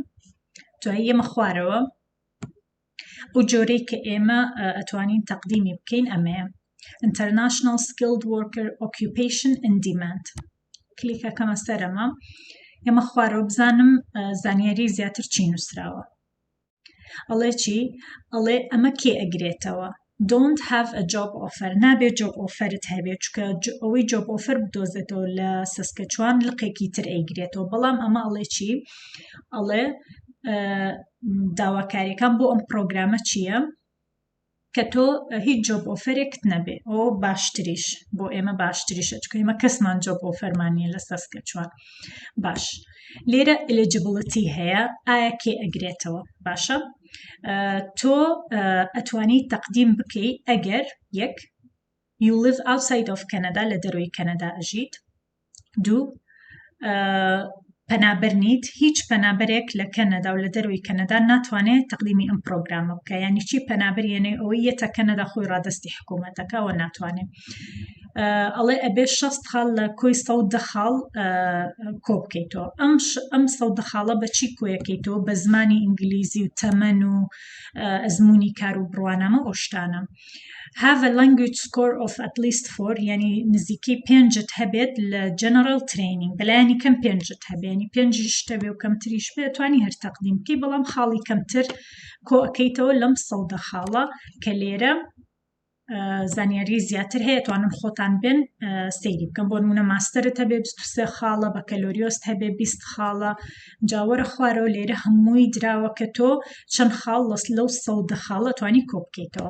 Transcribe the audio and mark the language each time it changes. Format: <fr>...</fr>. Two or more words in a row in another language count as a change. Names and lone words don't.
<ckb>دوایی ئێمە خوارەوە ئەو جۆرەی کە ئێمە ئەتوانین تەقدیمی بکەین ئەمەیە</ckb> <en>International Skilled Worker Occupation in Demand.</en> <ckb>کلیکەکەمە سەرەمە، ئێمە خوارەوە بزانم زانیاری زیاتر چی نووسراوە. ئەڵێ چی؟ ئەڵێ ئەمە کێ ئەگرێتەوە؟</ckb> <en>Don't have a job offer،</en> <ckb>نابێت</ckb> <en>job offerت</en> <ckb>هەبێت، چکە ئەوەی</ckb> <en>job offer</en> <ckb>بدۆزێتەوە لە سەسکەچوان لقێکی تر ئەیگرێتەوە، بەڵام ئەمە ئەڵێ چی؟ ئەڵێ داواکاریەکان بۆ ئەم پرۆگرامە چییە؟ کە تۆ هیچ</ckb> <en>job offer</en> <ckb>نەبێ، ئەو باشتریش بۆ ئێمە باشتریشە، چکە ئێمە کەسمان</ckb> <en>job offer</en> <ckb>لە سەسکەچوان. باش، لێرە eligibility هەیە، ئایا کێ ئەگرێتەوە؟ باشە، تۆ ئەتوانی تەقدیم بکەی ئەگەر یەک</ckb> <en>you live outside of Canada،</en> <ckb>لە دەروی کەنەدا ئەژیت، دوو پەنابەر نیت، هیچ پەنابەرێک لە کەنەدا و لە دەروی کەنەدا ناتوانێت تەقدیمی ئەم پرۆگرامە بکە، یعنی چی پەنابەر یعنی ئەوەی یەتە کەنەدا خۆی ڕادستی حکوومەتەکەەوە ناتوانێت. ئەڵێ ئەبێ 60 خاڵ لە کۆی 110 خاڵ کۆ بکەیتەوە. ئەم 110 خاڵە بە چی کۆیەکەیتەوە؟ بە زمانی ئینگلیزی و تەمەن و ئەزمموی کار و بڕوانامە ئۆشتانە.</ckb> <en>Have a language score of at least 4،</en> <ckb>یعنی نزیکی 5 هەبێت لە</ckb> <en>general training،</en> <ckb>بەلایانی کەم 5 هەبێت، ینی 5 هەبێ و کەمتریش بێ توانی هەر تەقدیم بکەی، بەڵام خاڵی کەمتر کۆ ئەەکەیتەوە لەم 100 خاڵە کە لێرە زانیاری زیاتر هەیە، توانن خۆتان بن سەیری بکەن. بۆ نمونە ماستەرت هەبێ 23 خاڵە، بەکەلۆریۆست هەبێ 20 خاڵە، جاوەرە خوارەوە لێرە هەمووی دراوە کە تۆ چەند خاڵ لەو 100 خاڵە توانی کۆ بکەیتەوە.</ckb>